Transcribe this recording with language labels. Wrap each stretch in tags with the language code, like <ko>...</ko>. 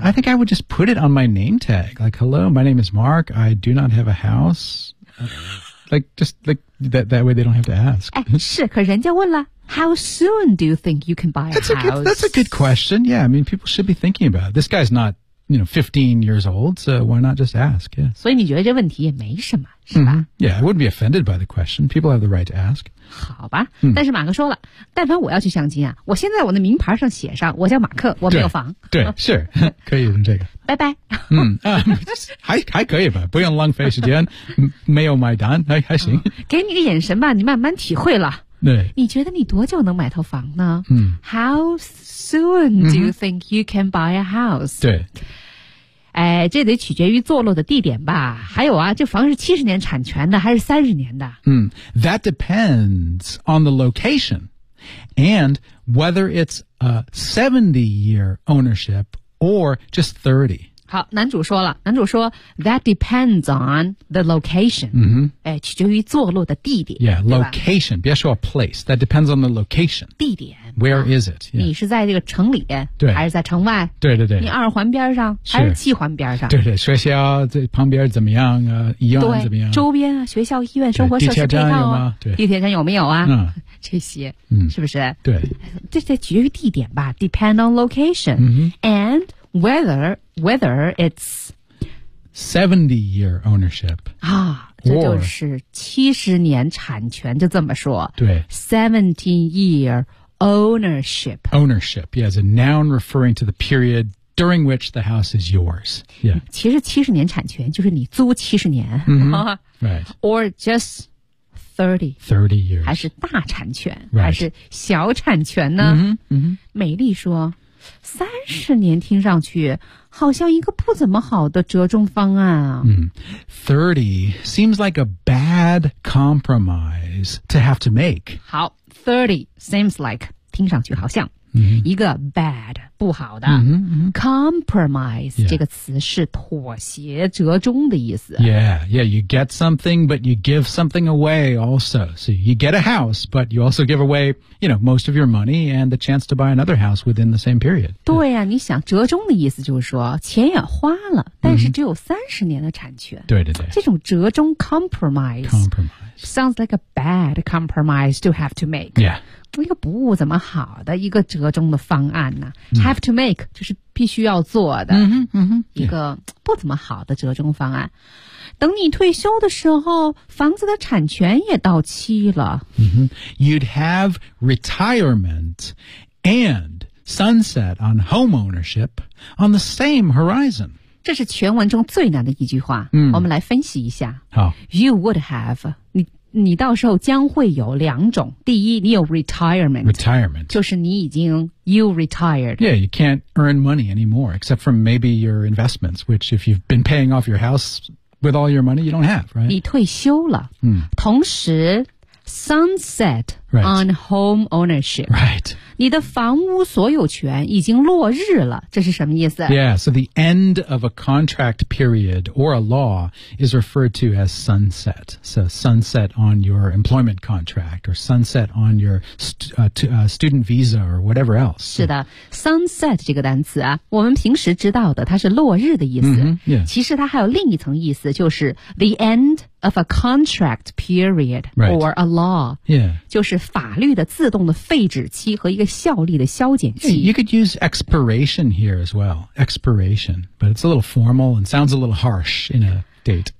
<en>oh, I think I would just put it on my name tag like hello my name is Mark I do not have a house like just like that way they don't have to ask</en> <zh>是可人家问了</zh> <en>how soon do you think you can buy a house that's a good question yeah I mean people should be thinking about it. This guy's not you know 15 years old so why not just ask yes</en> <zh>所以你觉得这问题也没什么是吧、mm-hmm.</zh> <en>yeah I wouldn't be offended by the question people have the right to ask</en> <zh>好吧、但是马克说了但凡我要去相亲啊我现在我的名牌上写上我叫马克我没有房对是可以用这个拜拜还可以吧不用浪费时间没有买单还行、给你个眼神吧你慢慢体会了对你觉得你多久能买套房呢、嗯、</zh> <en>How soon do you think you can buy a house</en> <zh>对哎，这得取决于坐落的地点吧。还有啊，这房是70年产权的还是30年的？</zh> <en>That depends on the location and whether it's a 70-year ownership or just 30.</en> <zh>好，男主说了，男主说</zh> <en>That depends on the location.</en> <zh>哎，取决于坐落的地点。</zh> <en>Yeah, location.</en> <zh>别说</zh> <en>place. That depends on the location.</en> <zh>地点。</zh> <en>Where is it?、</en> <zh>Yeah. 你是在这个城里对还是在城外对对对。你二环边上还是七环边上对对学校这旁边怎么样啊医院怎么样周边啊学校医院生活设施配套、啊、地铁站有吗对地铁站有没有啊、这些、是不是对。这得取决于地点吧</zh> <en>depend on location,、and whether it's 70 year ownership.</en> <zh>啊这就是70年产权就这么说对</zh> <en>,70 year,Ownership. Ownership, yeah, is a noun referring to the period during which the house is yours. Yeah.</en> <zh>其实70年产权就是你租70年。</zh> <en>Right. Or just 30 years.</en> <zh>还是大产权、</zh> <en>right.</en> <zh>还是小产权呢、美丽说30年听上去好像一个不怎么好的折中方案啊。</zh> <en>30 seems like a bad compromise to have to make.</en> <zh>好。</zh> <en>30 seems like</en> <zh>听上去好像、一个 bad 不好的、compromise、</zh> <en>yeah.</en> <zh>这个词是妥协折中的意思</zh> <en>yeah you get something but you give something away also so you get a house but you also give away you know most of your money and the chance to buy another house within the same period</en> <zh>对呀、你想折中的意思就是说钱也花了但是只有30年的产权、对对对这种折中</zh> <en>compromise sounds like a bad compromise to have to make. Yeah.</en> <zh>一个不怎么好的一个折中的方案呢、</zh> <en>have to make</en> <zh>就是必须要做的、一个不怎么好的折中方案、等你退休的时候房子的产权也到期了、</zh> <en>You'd have retirement and sunset on home ownership on the same horizon</en> <zh>这是全文中最难的一句话、我们来分析一下好</zh> <en>You would have</en> <zh>你到时候将会有两种。第一，你有 retirement， 就是你已经</zh> <en>you retired。 Yeah, you can't earn money anymore except from maybe your investments, which if you've been paying off your house with all your money, you don't have, right?</en> <zh>你退休了。同时</zh> <en>sunset on home ownership. Right.</en> <zh>你的房屋所有权已经落日了，这是什么意思？</zh> <en>Yeah, so the end of a contract period or a law is referred to as sunset. So sunset on your employment contract or sunset on your student visa or whatever else.</en> <zh>是的 ,sunset 这个单词啊，我们平时知道的它是落日的意思。其实它还有另一层意思，就是</zh> <en>the end of a contract period or a law. Yeah.</en> <zh>就是法律的自动的废止期和一个效力的消减期。</zh> <en>You could use expiration here as well. Expiration. But it's a little formal and sounds a little harsh in a date.</en>